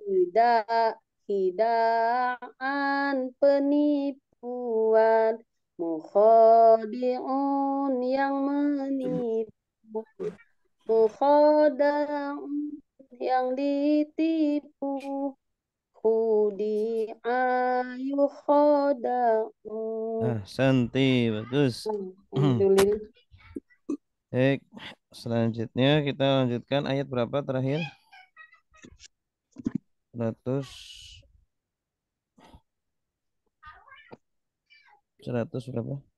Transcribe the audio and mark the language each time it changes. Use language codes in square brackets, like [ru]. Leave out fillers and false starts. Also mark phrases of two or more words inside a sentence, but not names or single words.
[id] hidaan penipuan mukhadi'un yang menipu mukhada'un yang ditipu [ar] خُدِعَ يُخَادَعُ [id] Santi, bagus. alhamdulillah Baik, selanjutnya kita lanjutkan ayat berapa terakhir? 100 berapa?